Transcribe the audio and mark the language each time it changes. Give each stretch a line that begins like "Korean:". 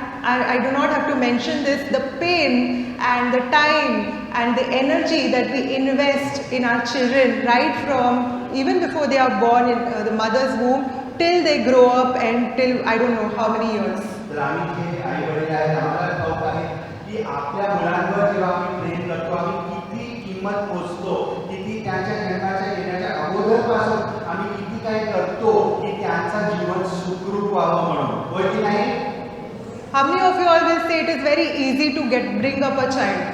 English: And I do not have to mention this, the pain and the time and the energy that we invest in our children right from even before they are born in the mother's womb till they grow up and till I don't know how many years.
Marathi: तर आम्ही जे आई वडील आहेत आम्हाला ठाऊक आहे की आपल्या मुलांवर जेव्हा आम्ही प्रेम करतो आम्ही किती किंमत मोजतो, किती त्यांच्या जन्माच्या येण्याच्या अगोदरपासून आम्ही किती काय करतो की त्यांचं जीवन सुखरूप व्हावं म्हणून, होय की नाही?
English: How many of you all will say it is very easy to bring up a child?